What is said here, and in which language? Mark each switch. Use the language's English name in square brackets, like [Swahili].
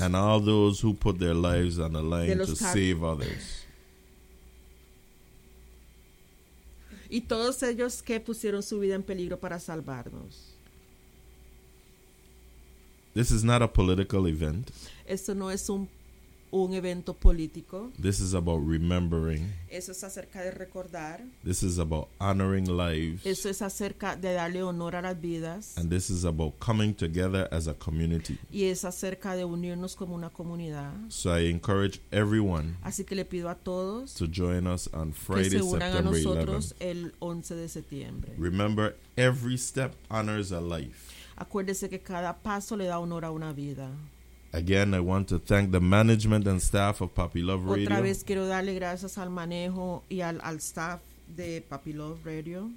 [English] and all those who put their lives on the line to save others. [Spanish] Y todos ellos que pusieron su vida en peligro para salvarnos. [English] This is not a political event. [Spanish] Esto no es un evento político. [English] This is about remembering. [Spanish] Eso es acerca de recordar. [English] This is about honoring lives. [Spanish] Eso es acerca de darle honor a las vidas. [English] And this is about coming together as a community. [Spanish] Y es acerca de unirnos como una comunidad. [English] So I encourage everyone. [Spanish] Así que le pido a todos [English] to join us on Friday, [Spanish] que se unan [English] September [Spanish] a nosotros [English] 11th. [Spanish] El 11 de septiembre. [English] Remember, every step honors a life. [Spanish] Acuérdese que cada paso le da honor a una vida. [English] Again, I want to thank the management and staff of Papi Love Radio. [Spanish] Otra vez quiero darle gracias al manejo y al staff de Papi Love Radio.